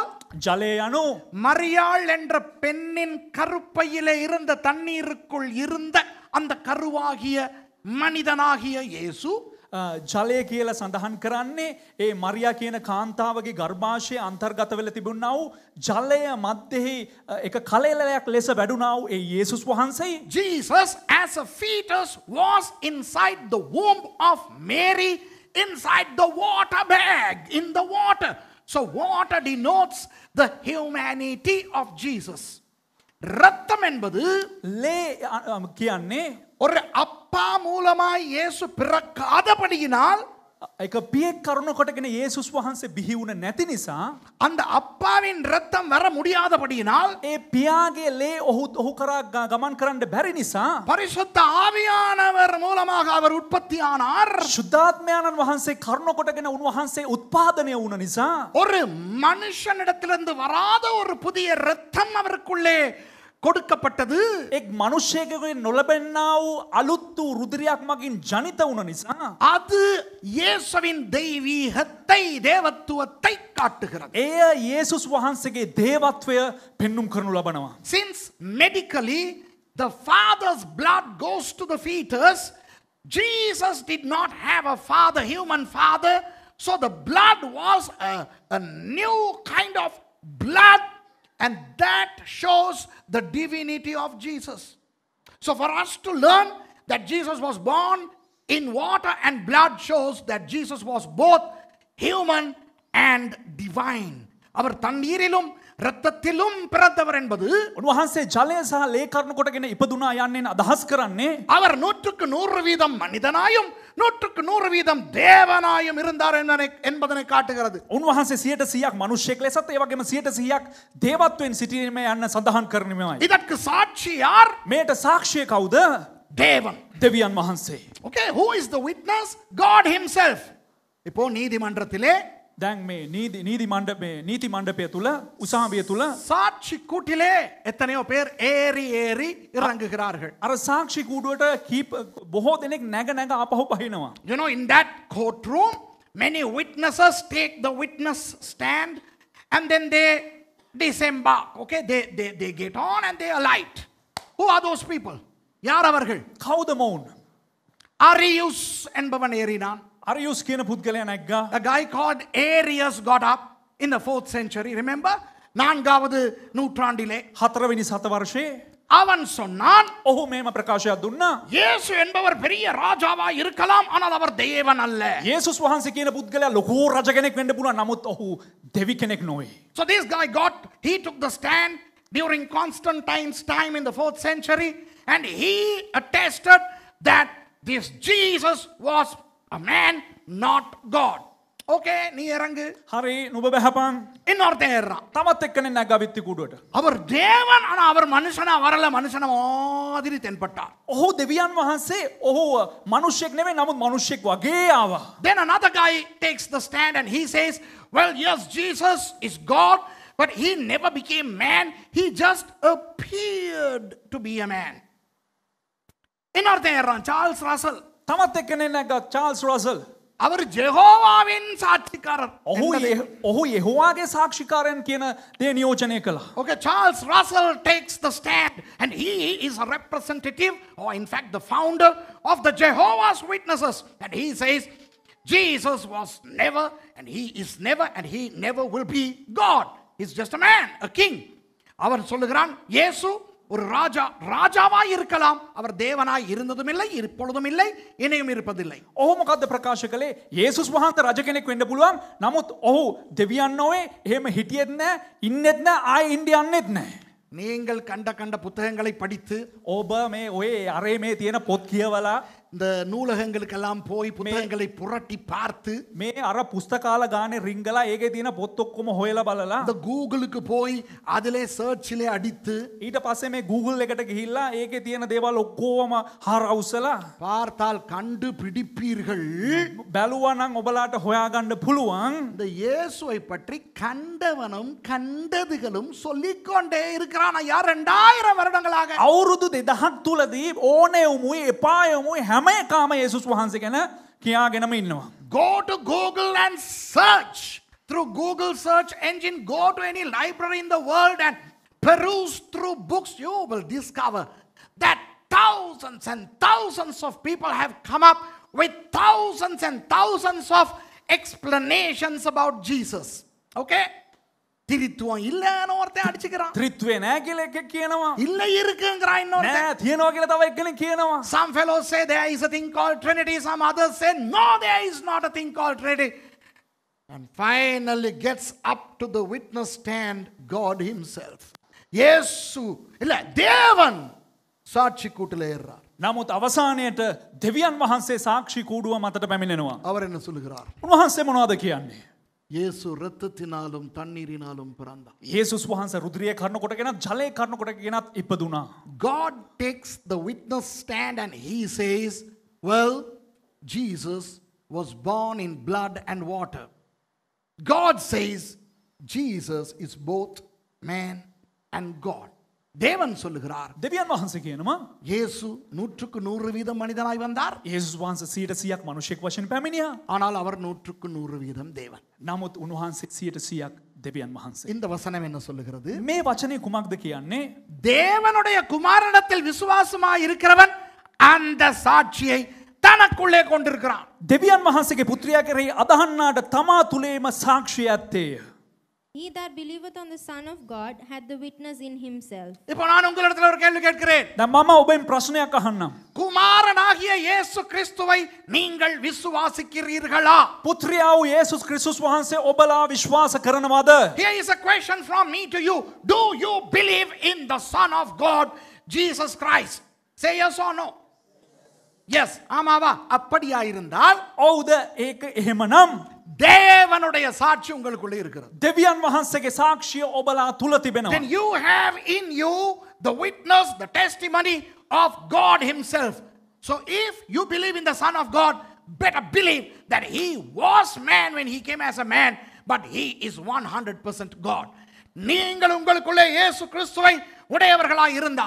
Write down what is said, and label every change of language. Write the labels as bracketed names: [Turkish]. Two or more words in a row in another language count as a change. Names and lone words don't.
[Sinhala] ජලය යනු [Tamil] மரியாள் என்ற பெண்ணின் கருப்பையிலே இருந்த தண்ணீருக்குள் இருந்த அந்த கருவாகிய மனிதனாகிய இயேசு [Sinhala] ජලය කියලා සඳහන් කරන්නේ ඒ මරියා කියන කාන්තාවගේ ගර්භාෂයේ අන්තර්ගත වෙලා තිබුණා වූ ජලය මැද්දේ එක කලෙලයක් ලෙස වැඩුණා වූ ඒ යේසුස් වහන්සේ. [English] Jesus as a fetus was inside the womb of Mary, inside the water bag, in the water. So water denotes the humanity of Jesus. [Tamil] ரத்தம் என்பது [Sinhala] ලේ කියන්නේ [Tamil] ஒரு அப்பா மூலமாய் இயேசு பிறக்காதபடியினால் [Sinhala] එක පියෙක් කරුණ කොටගෙන යේසුස් වහන්සේ බිහි වුණ නැති නිසා [Tamil] அந்த அப்பாவின் ரத்தம் வர முடியாதபடியினால் [Sinhala] ඒ පියාගේ ලේ ඔහු කරා ගමන් කරන්න බැරි නිසා [Tamil] பரிசுத்த ஆவியானவர் மூலமாக அவர் உற்பத்தியானார். [Sinhala] සුද්ධාත්මයන්න් වහන්සේ කරුණ කොටගෙන උන්වහන්සේ උත්පාදනය වුණ නිසා [Tamil] ஒரு மனுஷனிடத்திலிருந்து வராத ஒரு புதிய ரத்தம் அவருக்குள்ளே கொடுக்கப்பட்டது. [Sinhala] එක් මනුෂ්‍යයෙකුගෙන් නොලබෙන්නා වූ අලුත් වූ රුධිරයක් මගින් ජනිත වුණ නිසා [Tamil] அது இயேசுவின் தெய்வீகத்தை, தேவத்துவத்தை காட்டுகிறது. [Sinhala] එය යේසුස් වහන්සේගේ දේවත්වය පෙන්눔 කරනු ලබනවා. [English] Since medically the father's blood goes to the fetus, Jesus did not have a father, human father, so the blood was a new kind of blood. And that shows the divinity of Jesus. So for us to learn that Jesus was born in water and blood shows that Jesus was both human and divine. [Tamil] அவர் தண்ணீரிலும் இரத்தத்திலும் பிறந்தவர் என்பது [Sinhala] උන්වහන්සේ ජලය සහ ලේ කරුණ කොටගෙන ඉපදුනා යන්නේ අදහස් කරන්නේ [Tamil] அவர் 100% மனிதனாயும் 100% தேவனாயும் இருந்தார் என்பதனை காட்டுகிறது. [Sinhala] උන්වහන්සේ 100% මනුෂ්‍යයෙක් ලෙසත් ඒ වගේම 100% දේවත්වයෙන් සිටීමේ යන්න සඳහන් කරන්නේමයි. [Tamil] இதற்கு சாட்சி யார்? [Sinhala] මේට සාක්ෂිය කවුද? [Tamil] தேவன். [Sinhala] දෙවියන් වහන්සේ. [English] Okay, who is the witness? God himself. [Tamil] இப்போ நீதிமன்றத்திலே [Sinhala] දැන් මේ නීති මණ්ඩපය තුල උසාවිය තුල [Tamil] சாட்சி கூட்டிலே எத்தனையோ பேர் ஏறி ஏறி இறங்குகிறார்கள். [Sinhala] අර සාක්ෂි කූඩුවට බොහෝ දෙනෙක් නැග ආපහු පහිනවා. [English] You know, in that courtroom many witnesses take the witness stand and then they disembark. Okay, they get on and they alight. Who are those people? [Tamil] யார் அவர்கள்? [Sinhala] කවුද මොවුන්? [Tamil] Arius என்பவன் ஏறினான். [Sinhala] අරියුස් කියන පුද්ගලයා නැග්ගා. [English] A guy called Arius got up in the 4th century. Remember? [Tamil] 4வது நூற்றாண்டிலே [Sinhala] 4වෙනි සතවර්ෂයේ [Tamil] அவன் சொன்னான், [Sinhala] ඔහු මේම ප්‍රකාශයක් දුන්නා. [Tamil] இயேசு என்பவர் பெரிய ராஜாவா இருக்கலாம், ஆனால் அவர் தேவன் அல்ல. [Sinhala] යේසුස් වහන්සේ කියන පුද්ගලයා ලොකු රජ කෙනෙක් වෙන්න පුළුවන්, නමුත් ඔහු දෙවි කෙනෙක් නොවේ. [English] So this guy he took the stand during Constantine's time in the 4th century and he attested that this Jesus was a man, not God. [Tamil] Okay, நீ இறங்கு. [Sinhala] හරි නුඹ බහපන්. [Tamil] இன்னொருத்தன் ஏறான். [Sinhala] තමත් එක්කනේ නැග්ගා විත්ති කූඩුවට. [Tamil] அவர் தேவன், ஆனா அவர் மனுஷனா வரல, மனுஷன மாதிரி தென்பட்டார். [Sinhala] ඔහු දෙවියන් වහන්සේ ඔහු මනුෂ්‍යෙක් නෙවෙයි, නමුත් මනුෂ්‍යෙක් වගේ ආවා. [English] Then another guy takes the stand and he says, well, yes, Jesus is God, but he never became man, he just appeared to be a man. [Tamil] இன்னொருத்தன் ஏறான், சார்ல்ஸ் ரசல். [Sinhala] තමත් එක්කනේ නැග්ගා චාල්ස් රසල්. [Tamil] அவர் ஜெகோவாவின் சாட்சிக்காரர். [Sinhala] ඔහු යෙහෝවාගේ සාක්ෂිකාරයන් කියන දේ නියෝජනය කළා. [English] Okay, Charles Russell takes the stand and he is a representative, or in fact the founder of the Jehovah's Witnesses, and he says Jesus was never, and he is never, and he never will be God. He's just a man, a king. [Tamil] அவன் சொல்லுகிறான் இயேசு ஒரு ராஜாவாய் இருக்கலாம். அவர் தேவனாய் இருந்ததும் இல்லை, இப்பொழுதும் இல்லை, இனியும் இருப்பதில்லை. [Sinhala] ඔහු මොකද්ද ප්‍රකාශ කළේ? යේසුස් වහන්සේ රජ කෙනෙක් වෙන්න පුළුවන්. නමුත් ඔහු දෙවියන් නොවේ, එහෙම හිටියෙත් නැහැ, ඉන්නෙත් නැහැ, ආයෙ ඉන්න යන්නෙත් නැහැ. [Tamil] நீங்கள் கண்ட புத்தகங்களை படித்து [Sinhala] ඔබ මේ ඔය අරේ මේ තියෙන පොත් කියවලා [Tamil] இந்த நூலகங்களுக்கெல்லாம் போய் புத்தகங்களை புரட்டி பார்த்து [Sinhala] මේ අර පුස්තකාල ගානේ රිංගලා ඒකේ තියෙන පොත් ඔක්කොම හොයලා බලලා [Tamil] இந்த கூகுளுக்கு போய் அதிலே சர்ச்சிலே அடித்து [Sinhala] ඊට පස්සේ මේ Google එකට ගිහිල්ලා ඒකේ තියෙන දේවල් ඔක්කොම හරවුසලා [Tamil] பார்த்தால் கண்டுபிடிப்பீர்கள். [Sinhala] බැලුවා නම් ඔබලාට හොයාගන්න පුළුවන්. [Tamil] இந்த இயேசுவை பற்றி கண்டவனும் கண்டதுகளும் சொல்லிக்கொண்டே இருக்கிறான். ஐயா 2000 வருடங்களாக [Sinhala] අවුරුදු 2000ක් තුලදී ඕනේ උමුයි එපාය උමුයි හැම එකම යේසුස් වහන්සේ ගැන කියාගෙනම ඉන්නවා. [English] Go to Google and search. Through Google search engine, go to any library in the world and peruse through books. You will discover that thousands and thousands of people have come up with thousands and thousands of explanations about Jesus. Okay? [Tamil] திரித்துவம் இல்லன்னு ஒருத்தன் அடிச்சுக்கிறான். [Sinhala] ත්‍රිත්වේ නෑ කියලා එකෙක් කියනවා. [Tamil] இல்ல இருக்குங்கறான் இன்னொருத்தன். [Sinhala] නෑ තියනවා කියලා තව එක්කෙනෙක් කියනවා. [English] Some fellows say there is a thing called Trinity. Some others say no, there is not a thing called Trinity. And finally gets up to the witness stand God himself. [Tamil] இயேசு இல்ல தேவன் சாட்சி கூட்டிலே ஏறார். [Sinhala] නමුත් අවසානයේට දෙවියන් වහන්සේ සාක්ෂි කූඩුව මතට පැමිණෙනවා. [Tamil] அவர் என்ன சொல்லுகிறார்? [Sinhala] උන්වහන්සේ මොනවද කියන්නේ? [Tamil] இயேசு இரத்தத்தினாலும் தண்ணீரினாலும் பிறந்தார். [Sinhala] යේසුස් වහන්සේ රුධිරය කර්ණ කොටගෙනත් ජලය කර්ණ කොටගෙනත් ඉපදුනා. [English] God takes the witness stand and he says, well, Jesus was born in blood and water. God says Jesus is both man and God. [Tamil] தேவன் சொல்லுகிறார். [Sinhala] දෙවියන් වහන්සේ කියනවා [Tamil] இயேசு 100% மனிதனாய் வந்தார். [Sinhala] යේසුස් වහන්සේ 100%ක් මිනිසෙක් වශයෙන් පැමිණියා. [Tamil] ஆனால் அவர் 100% தேவன். [Sinhala] නමුත් උන්වහන්සේ 100%ක් දෙවියන් වහන්සේ. [Tamil] இந்த வசனம் என்ன சொல்லுகிறது? [Sinhala] මේ වචනේ කුමක්ද කියන්නේ? [Tamil] தேவனுடைய குமாரனிடத்தில் விசுவாசமாய் இருக்கிறவன் அந்த சாட்சியை தனக்குள்ளே கொண்டிருக்கிறான். [Sinhala] දෙවියන් වහන්සේගේ පුත්‍රයා කෙරෙහි අදහන්නාට තමා තුලේම සාක්ෂිය ඇත්තේය. [English] He that believeth on the Son of God had the witness in himself. [Tamil] இப்போ நான் உங்களிடத்தில் ஒரு கேள்வி கேட்கிறேன். [Sinhala] දැන් මම ඔබෙන් ප්‍රශ්නයක් අහන්නම්. [Tamil] குமாரனாகிய இயேசு கிறிஸ்துவை நீங்கள் விசுவாசிக்கிறீர்களா? [Sinhala] පුත්‍රයා වූ යේසුස් ක්‍රිස්තුස් වහන්සේ ඔබලා විශ්වාස කරනවද? [English] Here is a question from me to you. Do you believe in the Son of God, Jesus Christ? Say yes or no. Yes. [Tamil] ஆமாவா? அப்படியா இருந்தால் [Sinhala] ඔව්ද ඒක එහෙමනම් [Tamil] தேவனுடைய சாட்சி உங்களுக்குள்ளே இருக்கிறது. [Sinhala] දෙවියන් වහන්සේගේ සාක්ෂිය ඔබලා තුල තිබෙනවා. [English] Then you have in you the witness, the testimony of God himself. So if you believe in the Son of God, better believe that he was man when he came as a man, but he is 100% God. [Tamil] நீங்கள் உங்களுக்குள்ளே இயேசு கிறிஸ்துவை உடையவர்களாய் இருந்தால்